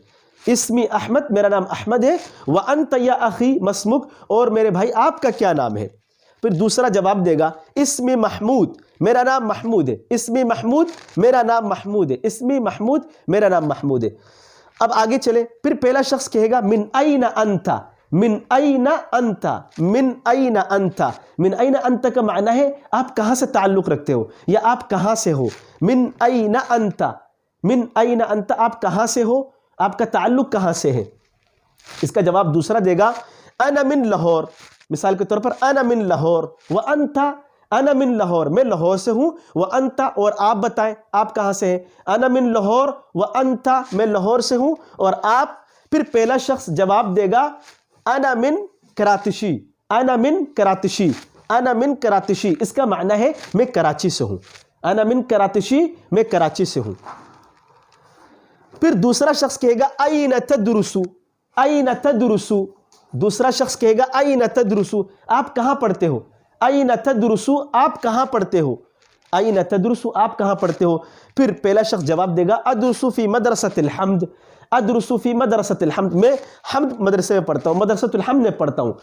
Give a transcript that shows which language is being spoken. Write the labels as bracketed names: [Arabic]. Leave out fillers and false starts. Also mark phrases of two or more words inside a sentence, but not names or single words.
[Arabic] اسمی احمد، [Urdu] میرا نام احمد ہے. [Arabic] وانت یا اخی مسمک، [Urdu] اور میرے بھائی آپ کا کیا نام ہے. پھر دوسرا جواب دے گا [Arabic] اسمی محمود، [Urdu] میرا نام محمود ہے. [Arabic] اسمی محمود، [Urdu] میرا نام محمود ہے. [Arabic] اسمی محمود، [Urdu] میرا نام محمود ہے. اب آگے چلے. پھر پہلا شخص کہے گا [Arabic] من این انت، من این انت، من این انت. من این انت [Urdu] کا معنی ہے آپ کہاں سے تعلق رکھتے ہو یا آپ کہاں سے ہو. [Arabic] من این انت، من این انت، [Urdu] آپ کہاں سے ہو، آپ کا تعلق کہاں سے ہے. اس کا جواب دوسرا دے گا [Arabic] انا من لاہور. [Urdu] مثال کے طور پر [Arabic] انا من لاہور. وانت، انا من لاہور، [Urdu] میں لاہور سے ہوں. وانت، اور آپ بتائیں آپ کہاں سے ہیں. [Arabic] انا من لاہور وانت، [Urdu] میں لاہور سے ہوں اور آپ. پھر پہلا شخص جواب دے گا [Arabic] انا من کراتشی، انا من کراتشی، انا من کراتشی. [Urdu] اس کا معنی ہے میں کراچی سے ہوں. [Arabic] انا من کراتشی، [Urdu] میں کراچی سے ہوں. پھر دوسرا شخص کہے گا [Arabic] این تدرسو، این تدرسو. [Urdu] دوسرا شخص کہے گا [Arabic] این تدرسو، [Urdu] آپ کہاں پڑھتے ہو. [Arabic] این تدرسو، [Urdu] آپ کہاں پڑھتے ہو. [Arabic] این تدرسو، [Urdu] آپ کہاں پڑھتے ہو. پھر پہلا شخص جواب دے گا [Arabic] ادرسو فی مدرسۃ الحمد، ادرسو فی مدرسۃ الحمد، [Urdu] میں حمد مدرسے میں پڑھتا ہوں، [Arabic] مدرسۃ الحمد [Urdu] میں پڑھتا ہوں.